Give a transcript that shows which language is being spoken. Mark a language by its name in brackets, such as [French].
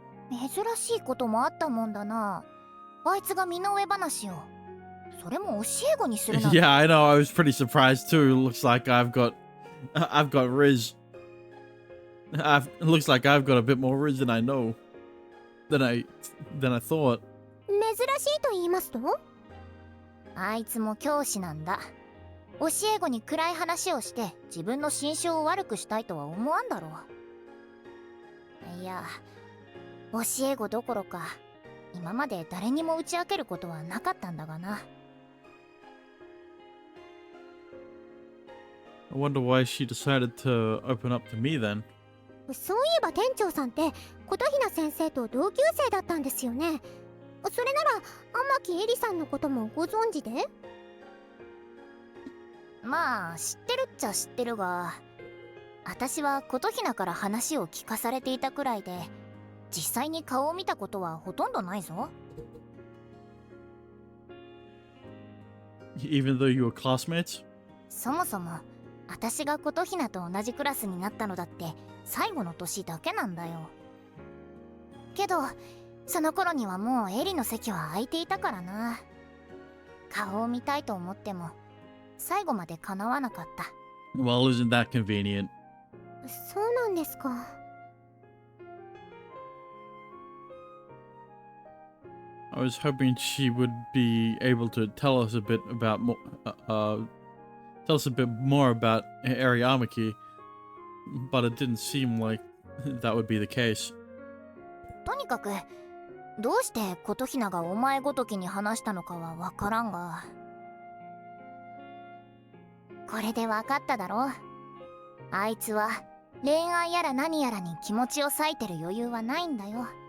[Japanese] 珍しいこともあったもんだな。あいつが身の上話を。それも教え子にするなんて。 [English] Yeah, I know, I was pretty surprised too. Looks like I've got Rizz. Looks like I've got a bit more Rizz than I know. Than I thought. [Japanese] 珍しいと言いますと？あいつも教師なんだ。教え子に暗い話をして自分の心象を悪くしたいとは思わんだろう。いや、教え子どころか今まで誰にも打ち明けることはなかったんだがな。 [English] I wonder why she decided to open up to me then. [Japanese] そういえば店長さんって琴ひな先生と同級生だったんですよね。それなら天木絵里さんのこともご存知で？まあ知ってるっちゃ知ってるが、私は琴ひなから話を聞かされていたくらいで実際に顔を見たことはほとんどないぞ。 [English] Even though you were classmates? [Japanese] そもそも私が琴ひなと同じクラスになったのだって最後の年だけなんだよ。けどその頃にはもうエリの席は空いていたからな。顔を見たいと思っても最後まで叶わなかった。 [English] Well, isn't that convenient? [Japanese] そうなんですか。 [English] I was hoping she would be able to tell us a bit about tell us a bit more about Ariamaki, but it didn't seem like that would be the case. [Japanese] にかくどうして琴ひながお前ごときに話したのかはわからんが、これでわかっただろ。あいつは恋愛やら何やらに気持ちを割いてる余裕はないんだよ。